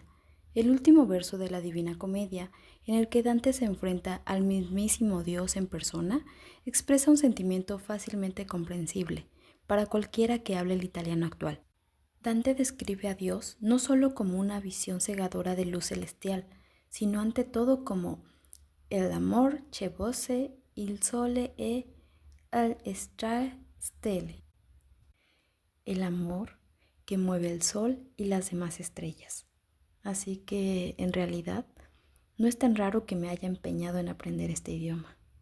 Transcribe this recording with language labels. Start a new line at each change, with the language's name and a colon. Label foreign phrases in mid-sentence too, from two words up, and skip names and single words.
Spanish: El último verso de la Divina Comedia, en el que Dante se enfrenta al mismísimo Dios en persona, expresa un sentimiento fácilmente comprensible para cualquiera que hable el italiano actual. Dante describe a Dios no solo como una visión cegadora de luz celestial, sino ante todo como el amor
Italian: che voce il sole e le stelle,
Spanish: el amor que mueve el sol y las demás estrellas. Así que, en realidad, no es tan raro que me haya empeñado en aprender este idioma.